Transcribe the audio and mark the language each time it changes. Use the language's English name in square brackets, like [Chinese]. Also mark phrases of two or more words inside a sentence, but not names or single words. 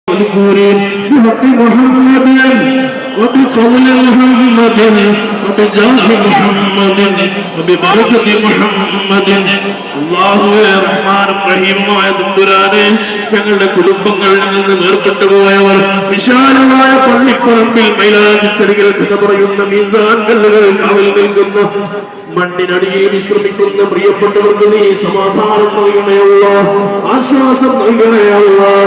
[Arabic] المذكورين بحق محمد وبفضل محمد وبجاه محمد وببركة محمد. [Malayalam] അല്ലാഹുവേ റഹ്മാനും റഹീമുമായ തമ്പുരാനെ, ഞങ്ങളുടെ കുടുംബങ്ങളിൽ നിന്ന് വേർപെട്ടു പോയവർ വിശാലമായ പള്ളിപ്പറമ്പിൽ മൈലാഞ്ചി ചെടികൾ കഥ പറയുന്ന മീസാൻ കല്ലുകൾ കാവൽ നിൽക്കുന്ന മണ്ണിനടിയിൽ വിശ്രമിക്കുന്ന പ്രിയപ്പെട്ടവർക്ക് നീ സമാധാനം നൽകണേ അല്ലാഹ്, ആശ്വാസം നൽകണേ അല്ലാഹ്.